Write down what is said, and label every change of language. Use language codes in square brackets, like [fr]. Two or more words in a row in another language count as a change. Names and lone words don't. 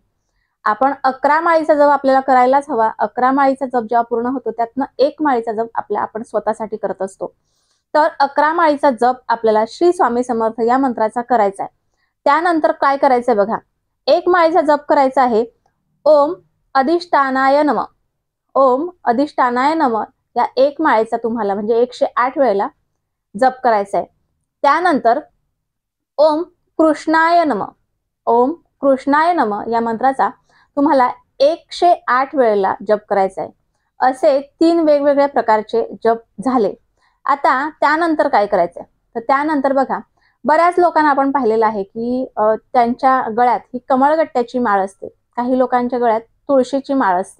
[mr] आपण 11 माळीचा जप आपल्याला करायलाच हवा। 11 माळीचा जप जेव्हा पूर्ण होतो त्यातनं 1 माळीचा जप आपण स्वतःसाठी करत असतो। तर 11 माळीचा जप आपल्याला श्री स्वामी समर्थ या मंत्राचा करायचा आहे। त्यानंतर काय करायचंय बघा, 1 माळीचा जप करायचा आहे [sa] ओम अधिष्ठानाय नमः। ओम अधिष्ठानाय नमः [mr] या 1 माळेचा तुम्हाला म्हणजे 108 वेळेला जप करायचा आहे। त्यानंतर [sa] ओम कृष्णाय नमः, ओम कृष्णाय नमः [mr] या मंत्राचा तुम्हाला 108 वेळेला जप करायचा आहे। असे 3 वेगवेगळ्या प्रकारचे जप झाले। आता त्यानंतर काय करायचंय तर त्यानंतर बघा, बऱ्याच लोकांना आपण पाहिलेलं आहे की त्यांच्या गळ्यात ही कमळगट्ट्याची माळ असते, काही लोकांच्या गळ्यात तुळशीची माळ असते।